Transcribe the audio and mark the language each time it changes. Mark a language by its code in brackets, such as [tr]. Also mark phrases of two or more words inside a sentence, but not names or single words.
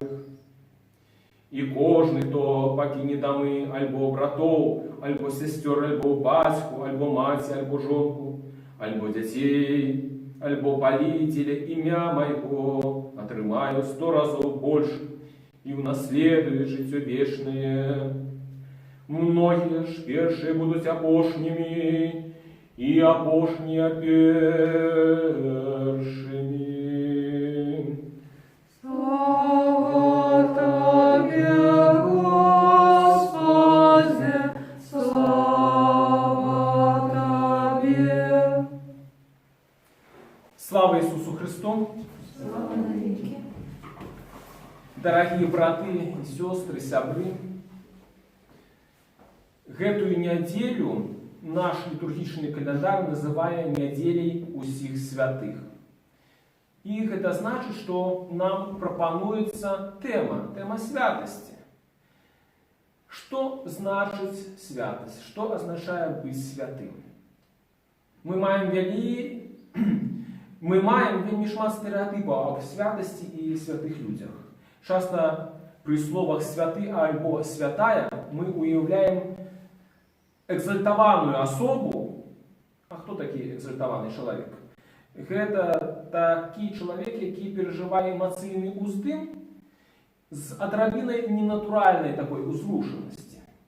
[be] І кожны, хто пакіне дамы, альбо братоў, альбо сясцёр, альбо бацьку, альбо маці, альбо жонку, альбо дзяцей, альбо паліць дзеля імя майго, атрымаю 100 разоў больш і ўнаследуе жыццё вечнае. Многія ж першыя будуць апошнімі, і апошнія першымі. [ru] Слава Тебе, Господи, слава Тебе. [be] Слава Ісусу Христу! [ru] Слава навеки. Дорогие браты и сестры, [be] сябры, гэтую нядзелю наш літургічны календар называе нядзеляй усіх святых. І гэта значыць, што нам прапануецца тэма святасці. Што значыць святасць? Што азначае быць святым? Мы маем вельмі шмат стэрэатыпаў аб святасці і святых людзях. [ru] Часто при словах [be] «святы» альбо «святая» мы уяўляем экзальтаваную асобу. А хто такі экзальтаваны чалавек? Гэта такі чалавек, які перажывае эмацыйны ўздым з адрабінай ненатуральнай такой узрушанасці.